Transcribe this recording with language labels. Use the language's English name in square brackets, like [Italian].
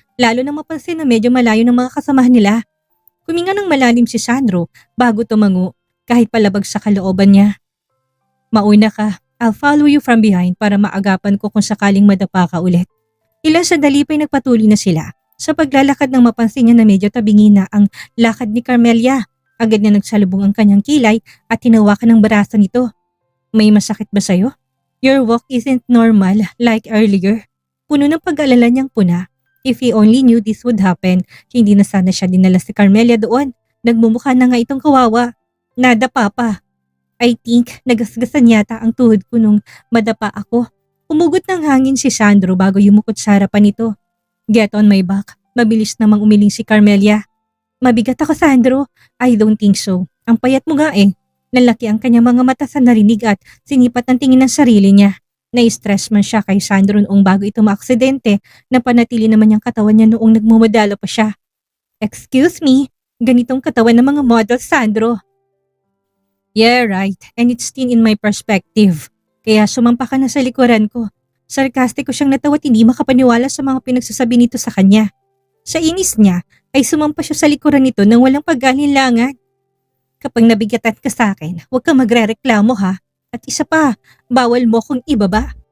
[Filipino] Lalo na mapansin na medyo malayo ng mga kasamahan nila. Huminga ng malalim si Sandro bago tumango kahit palabag sa kalooban niya. Mauna ka. [English] I'll follow you from behind [Filipino] para maagapan ko kung sakaling madapa ka ulit. Ilang sandali pa'y nagpatuloy na sila. Sa paglalakad nang mapansin niya na medyo tabingi na ang lakad ni Carmelia. Agad na nagsalubong ang kanyang kilay at hinawakan ng braso nito. May masakit ba sa'yo? [English] Your walk isn't normal like earlier. [Filipino] Puno ng pag-alala niyang puna. [English] If he only knew this would happen, [Filipino] hindi na sana siya dinala si Carmelia doon. Nagmumukha na nga itong kawawa. Nadapa pa. [English] I think [Filipino] nagasgasan yata ang tuhod ko nung madapa ako. Umugot ng hangin si Sandro bago yumukot sa harapan nito. [English] Get on my back. [Filipino] Mabilis namang umiling si Carmelia. Mabigat ako, Sandro. [English] I don't think so. [Filipino] Ang payat mo nga eh. Lalaki ang kanyang mga mata sa narinig at sinipat ang tingin ng sarili niya. Na-stress man siya kay Sandro noong bago ito maaksidente na panatili naman niyang katawan niya noong nagmumodalo pa siya. Excuse me, ganitong katawan ng mga model, Sandro. [English] Yeah, right. And it's thin in my perspective. [Filipino] Kaya sumampa ka na sa likuran ko. Sarkastiko siyang natawa at hindi makapaniwala sa mga pinagsasabi nito sa kanya. Sa inis niya ay sumampa siya sa likuran nito nang walang pag-alinlangan. Kapag nabigatan ka sa akin, huwag kang magre-reklamo ha. At isa pa, bawal mo kong ibaba.